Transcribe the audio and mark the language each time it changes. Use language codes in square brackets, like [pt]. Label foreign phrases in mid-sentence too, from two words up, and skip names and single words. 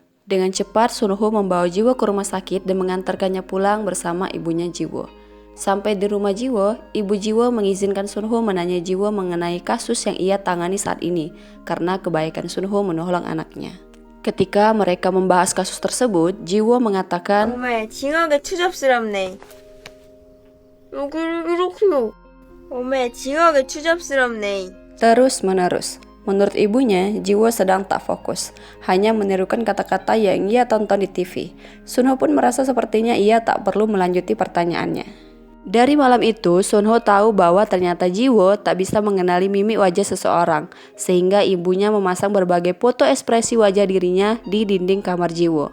[id] Dengan cepat Sunho membawa Jiwo ke rumah sakit dan mengantarkannya pulang bersama ibunya Jiwo. Sampai di rumah Jiwo, ibu Jiwo mengizinkan Sunho menanya Jiwo mengenai kasus yang ia tangani saat ini karena kebaikan Sunho menolong anaknya. Ketika mereka membahas kasus tersebut, Jiwo mengatakan, [ko] 정말 징하게 추잡스럽네. 이렇게요. 정말 징하게 추잡스럽네. [id] terus menerus. Menurut ibunya, Jiwo sedang tak fokus, hanya menirukan kata-kata yang ia tonton di TV. Sunho pun merasa sepertinya ia tak perlu melanjuti pertanyaannya. Dari malam itu, Sunho tahu bahwa ternyata Jiwo tak bisa mengenali mimik wajah seseorang, sehingga ibunya memasang berbagai foto ekspresi wajah dirinya di dinding kamar Jiwo.